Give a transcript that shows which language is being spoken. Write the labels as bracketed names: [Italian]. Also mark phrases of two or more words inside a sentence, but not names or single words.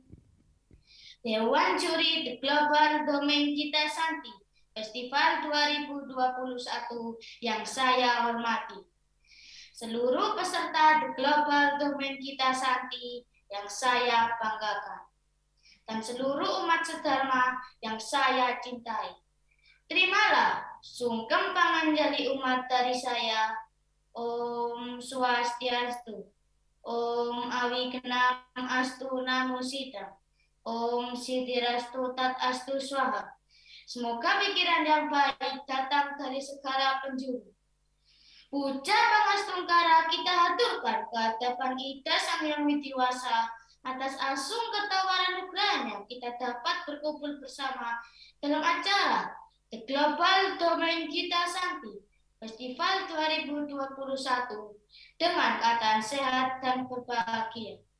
[Indonesian] Dewan Juri The Global Domain Kita Santi, Festival 2021 yang saya hormati. Seluruh peserta The Global Domain Kita Santi yang saya banggakan. Dan seluruh umat sedharma yang saya cintai. Terimalah sungkem [Balinese] panganjali umat [Indonesian] dari saya. [Sanskrit] Om Swastiastu. Om Awignam Astu Namo Sidam. Om Siddhirastu Tat Astu Swaha. [Indonesian] Semoga pikiran yang baik datang dari segala penjuru. [Balinese] Puja Pangastungkara [Indonesian] kita haturkan ke hadapan Ida Sang Hyang Widiwasa. Atas [Balinese] asung ketawaran nugrahnya [Indonesian] kita dapat berkumpul bersama dalam acara The Global Domain Kita Santi, Festival 2021 dengan keadaan sehat dan berbahagia.